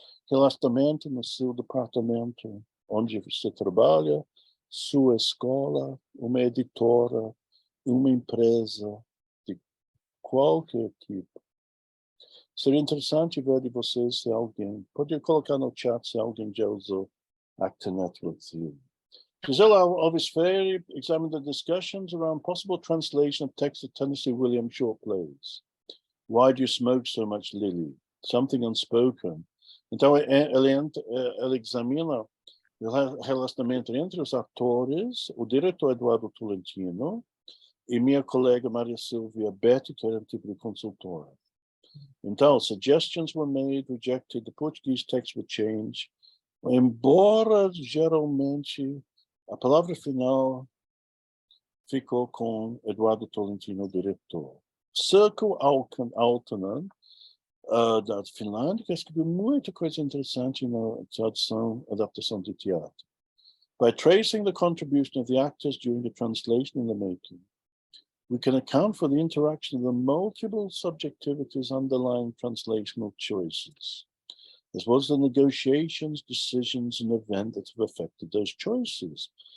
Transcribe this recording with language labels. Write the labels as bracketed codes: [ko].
[pt] Relacionamento no seu departamento, onde você trabalha, sua escola, uma editora, uma empresa de qualquer tipo. Seria interessante ver de vocês se alguém, pode colocar no chat se alguém já usou Actor Network Theory. [en] Gisela Alves Freire examined the discussions around possible translation of text of Tennessee Williams short plays. Why do you smoke so much, Lily? Something unspoken. [pt] Então, ela examina o relacionamento entre os atores, o diretor Eduardo Tolentino e minha colega Maria Silvia Betti, que era um tipo de consultora. Então, [en] suggestions were made, rejected, the Portuguese text would change, [pt] embora geralmente a palavra final ficou com Eduardo Tolentino, diretor. Circle Altonen, da Finlândia, que escreveu muita coisa interessante na tradução, adaptação de teatro. [en] By tracing the contribution of the actors during the translation and the making, we can account for the interaction of the multiple subjectivities underlying translational choices, as well as the negotiations, decisions, and events that have affected those choices.